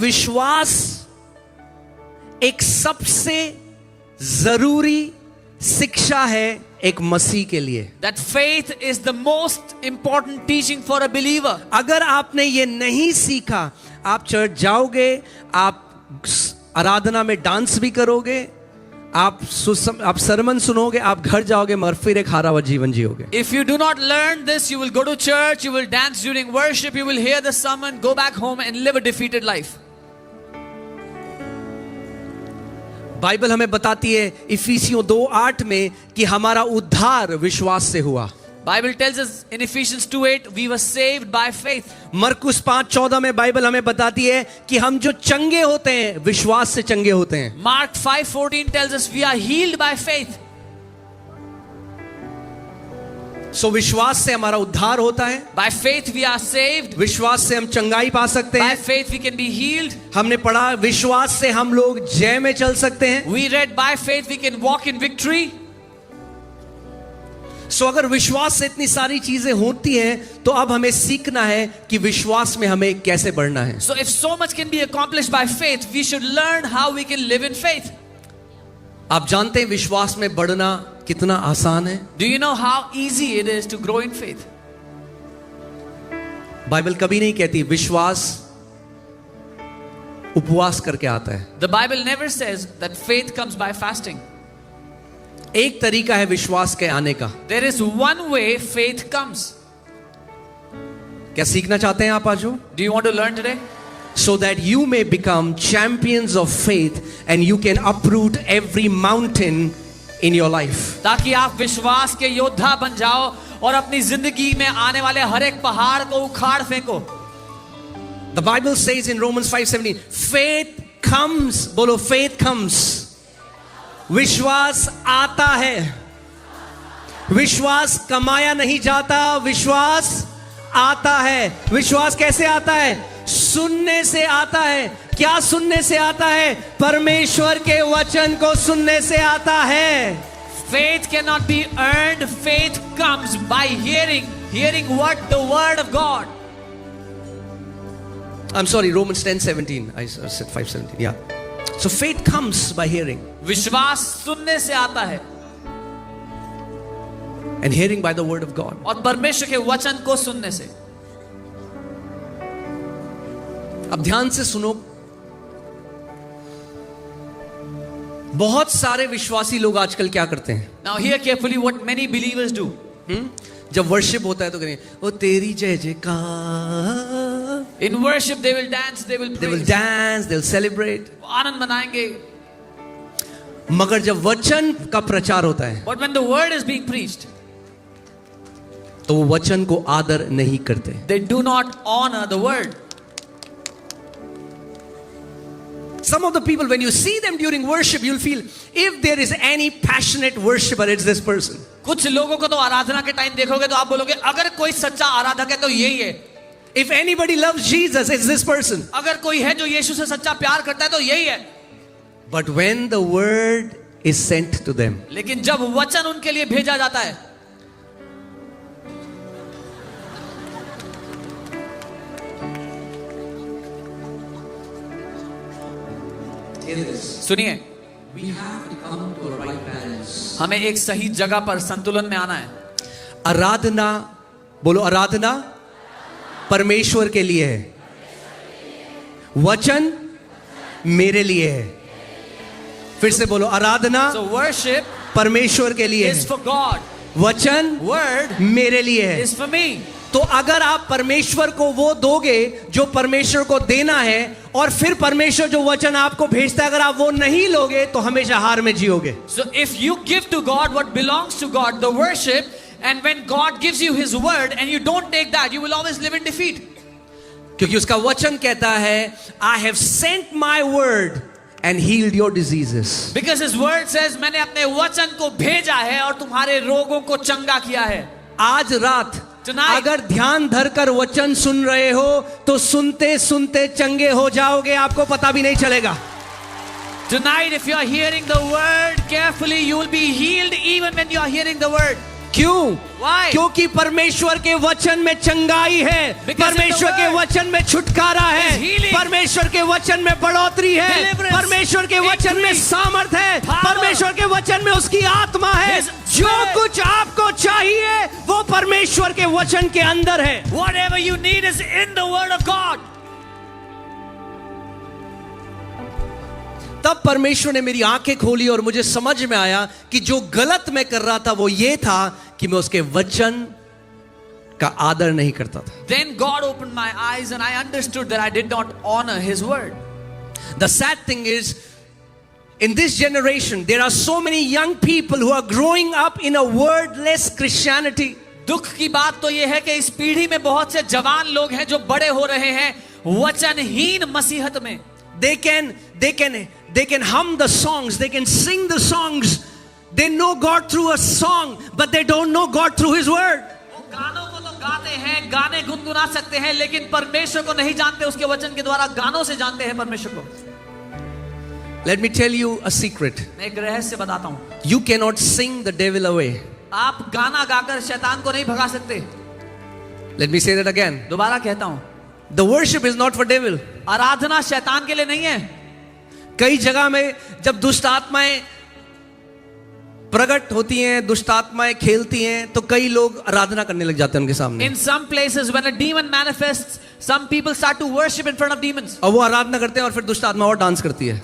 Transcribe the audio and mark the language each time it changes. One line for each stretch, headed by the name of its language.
Hindi: विश्वास एक सबसे जरूरी शिक्षा है एक मसीह के लिए.
English: That faith is the most important teaching for a believer.
Hindi: अगर आपने ये नहीं सीखा, आप चर्च जाओगे, आप आराधना में डांस भी करोगे, आप सरमन सुनोगे, आप घर जाओगे मगर फिर एक हारा हुआ जीवन जियोगे.
English: If you do not learn this, you will go to church, you will dance during worship, you will hear the sermon, go back home and live a defeated life.
Hindi: Bible हमें बताती है इफिसियों 2:8 में कि हमारा उद्धार विश्वास से हुआ.
English: Bible tells us in Ephesians 2:8 we were saved by faith.
Hindi: मरकुस 5:14 में बाइबल हमें बताती है कि हम जो चंगे होते हैं विश्वास से चंगे होते हैं.
English: Mark 5:14 tells us we are healed by faith.
Hindi: सो विश्वास से हमारा उद्धार होता है.
English: By faith we are saved.
Hindi: विश्वास से हम चंगाई पा सकते
English: By
Hindi: हैं.
English: faith we can be healed.
Hindi: हमने पढ़ा विश्वास से हम लोग जय में चल सकते हैं.
English: We read by faith we can walk in victory.
Hindi: सो अगर विश्वास से इतनी सारी चीजें होती हैं तो अब हमें सीखना है कि विश्वास में हमें कैसे बढ़ना है.
English: So if so much can be accomplished by faith, we should learn how we can live in faith.
Hindi: आप जानते हैं विश्वास में बढ़ना कितना आसान है.
English: Do you know how easy it is to grow in faith?
Hindi: Bible कभी नहीं कहती विश्वास उपवास करके आता है.
English: The Bible never says that faith comes by fasting.
Hindi: एक तरीका है विश्वास के आने का.
English: There is one way faith comes.
Hindi: क्या सीखना चाहते हैं आप आज?
English: Do you want to learn today? So that you may become champions of faith and you can uproot every mountain in your life.
Hindi: ताकि आप विश्वास के योद्धा बन जाओ और अपनी जिंदगी में आने वाले हर एक पहाड़ को उखाड़ फेंको.
English: The Bible says in Romans 5:17, faith comes. बोलो faith comes.
Hindi: विश्वास आता है. विश्वास कमाया नहीं जाता, विश्वास आता है. विश्वास कैसे आता है? सुनने से आता है. क्या सुनने से आता है? परमेश्वर के वचन को सुनने से आता है.
English: Faith cannot be earned. Faith comes by hearing what? The word of God. I'm sorry, Romans 10:17. I said 5:17. Yeah. So faith comes by hearing.
Hindi: विश्वास सुनने से आता है
English: And hearing by the word of God.
Hindi: और परमेश्वर के वचन को सुनने से. अब ध्यान से सुनो. बहुत सारे विश्वासी लोग आजकल क्या करते हैं?
English: Now hear carefully what many believers do.
Hindi: जब वर्शिप होता है तो करें ओ तेरी जय जयकार.
English: In worship they will dance, they will They will praise. dance, they'll celebrate.
Hindi: आनंद मनाएंगे. मगर जब वचन का प्रचार होता है
English: But when the word is being preached,
Hindi: तो वो वचन को आदर नहीं करते.
English: they do not honor the word. Some of the people, when you see them during worship, you'll feel if there is any passionate worshiper, it's this person.
Hindi: कुछ लोगों को तो आराधना के टाइम देखोगे तो आप बोलोगे अगर कोई सच्चा आराधक है तो यही है.
English: If anybody loves Jesus, it's this person.
Hindi: अगर कोई है जो यीशु से सच्चा प्यार करता है तो यही है.
English: But when the word is sent to them,
Hindi: लेकिन जब वचन उनके लिए भेजा जाता है, सुनिए,
English: We have to come to a right balance.
Hindi: हमें एक सही जगह पर संतुलन में आना है. आराधना, बोलो आराधना परमेश्वर के लिए है, वचन मेरे लिए है. फिर से बोलो आराधना
English: So worship
Hindi: परमेश्वर के लिए
English: is
Hindi: है,
English: for God.
Hindi: वचन
English: Word
Hindi: मेरे लिए है.
English: is for me.
Hindi: तो अगर आप परमेश्वर को वो दोगे जो परमेश्वर को देना है, और फिर परमेश्वर जो वचन आपको भेजता है अगर आप वो नहीं लोगे तो हमेशा हार में जियोगे.
English: So if you give to God what belongs to God, the worship, and when God gives you His word and you don't take that, you will always live in defeat.
Hindi: क्योंकि उसका वचन कहता है
English: I have sent my word and healed your diseases. Because His word says,
Hindi: मैंने अपने वचन को भेजा है और तुम्हारे रोगों को चंगा किया है. आज रात
English: Tonight,
Hindi: अगर ध्यान धरकर वचन सुन रहे हो तो सुनते सुनते चंगे हो जाओगे, आपको पता भी नहीं चलेगा.
English: tonight, if you are hearing the word carefully, you will be healed even when you are hearing the word.
Hindi: क्यों?
English: Why?
Hindi: क्योंकि परमेश्वर के वचन में चंगाई है,
English: Because
Hindi: परमेश्वर
English: in the
Hindi: के
English: word
Hindi: वचन में छुटकारा है,
English: is healing,
Hindi: परमेश्वर के वचन में बढ़ोतरी है,
English: deliverance,
Hindi: परमेश्वर के वचन में
English: increase,
Hindi: सामर्थ है,
English: power,
Hindi: परमेश्वर के वचन में उसकी आत्मा है.
English: His
Hindi: जो
English: spirit.
Hindi: कुछ आपको चाहिए वो परमेश्वर के वचन के अंदर है.
English: Whatever you need is in the word of God.
Hindi: तब परमेश्वर ने मेरी आंखें खोली और मुझे समझ में आया कि जो गलत मैं कर रहा था वो ये था कि मैं उसके वचन का आदर नहीं करता था.
English: Then God opened my eyes and I understood that I did not honor His word. The sad thing is, in this generation, there are so many young people who are growing up in a wordless Christianity.
Hindi: दुख की बात तो यह है कि इस पीढ़ी में बहुत से जवान लोग हैं जो बड़े हो रहे हैं वचनहीन मसीहत में.
English: They can hum the songs, they can sing the songs, they know God through a song, but they don't know God through His word.
Hindi: वो गानों को तो गाते हैं, गाने गुनगुना सकते हैं, लेकिन परमेश्वर को नहीं जानते. उसके वचन के द्वारा गानों से जानते हैं परमेश्वर को.
English: Let me tell you a secret.
Hindi: मैं एक रहस्य बताता हूं.
English: You cannot sing the devil away.
Hindi: आप गाना गाकर शैतान को नहीं भगा सकते.
English: Let me say that again.
Hindi: दोबारा कहता हूं,
English: The worship is not for devil.
Hindi: आराधना शैतान के लिए नहीं है. कई जगह में जब दुष्ट आत्माएं प्रकट होती हैं, दुष्ट आत्माएं खेलती हैं, तो कई लोग आराधना करने लग जाते हैं उनके सामने.
English: In some places when a demon manifests, some people start to worship in front of demons.
Hindi: और वो आराधना करते हैं और फिर दुष्ट आत्मा और डांस करती है.